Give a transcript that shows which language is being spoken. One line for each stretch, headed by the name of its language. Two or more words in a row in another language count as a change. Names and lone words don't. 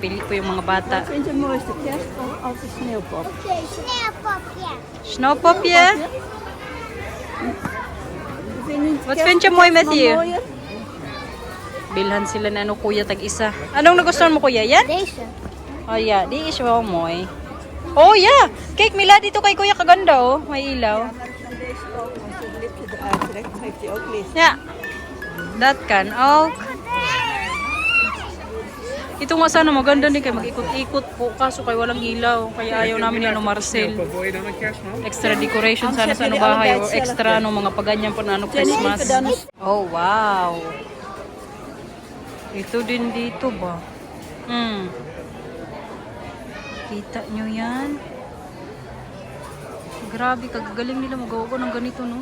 Filipino: po yung mga bata.
Dutch: Wat vind je het mooiste, kerst of de sneeuwpop? Sneeuwpopje. Snowpopje? Wat kerst- vind je mooi met kerstman hier? mooier?
Filipino: Bilhan sila na ano kuya tag-isa. Anong nagustuhan mo kuya? Yan?
Dutch: Deze.
English: Oh yeah,
Dutch: di is wel mooi.
English: Oh yeah!
Filipino: Kijk Mila, dito kay kuya kaganda oh. May ilaw.
Dutch: Ja, maar als je dan deze ook met je lipje eruit trekt, dan heeft hij ook licht. Ja. Dat kan ook.
Filipino: Ito nga sana maganda din kay mag-ikot-ikot po kaso kay walang ilaw. Kaya ayaw namin ni ano Marcel.
Dutch: Wil je dan een kerstman?
English: Extra decoration
Filipino: sana sa ano bahay o extra ano mga paganyan pa na ano Christmas. Oh wow. Ito din dito ba? Kita nyo yan? Grabe, kagagaling nila magawa ko ng ganito, no?